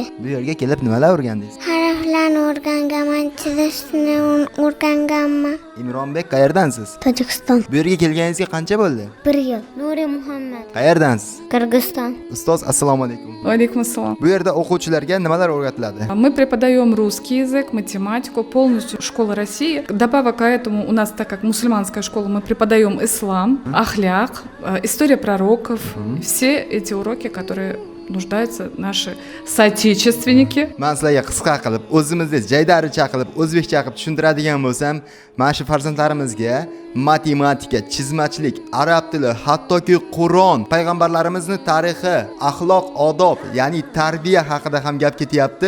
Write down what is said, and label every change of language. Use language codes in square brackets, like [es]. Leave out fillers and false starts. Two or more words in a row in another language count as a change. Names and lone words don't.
[uz] Bu yerga kelib nimalar o'rgandingiz? Harflarni o'rganganman, chizishni o'rganganman. Imronbek, qayerdansiz? Tojikiston. Bu yerga kelganingizga qancha bo'ldi? 1 yil. Nuri Muhammad. Qayerdansiz? Qirg'iziston. Ustoz, [ar] السلام عليكم. عليكم السلام. [uz] Bu yerda o'quvchilarga nimalar o'rgatiladi? [ru] Мы преподаем русский язык, математику, полностью школа России. Добавок к этому у нас, так как мусульманская школа, мы преподаем ислам, ахляк, история пророков. Все эти уроки, которые нуждаются наши соотечественники. [uz] Men sizlarga qisqa qilib, o'zimizni jaydaricha qilib, o'zbekcha qilib tushuntiradigan bo'lsam, mana shu farzandlarimizga matematika, chizmachilik, arab tili, hattoki Qur'on, payg'ambarlarimizni tarixi, axloq, odob, ya'ni tarbiya haqida ham gap ketyapti.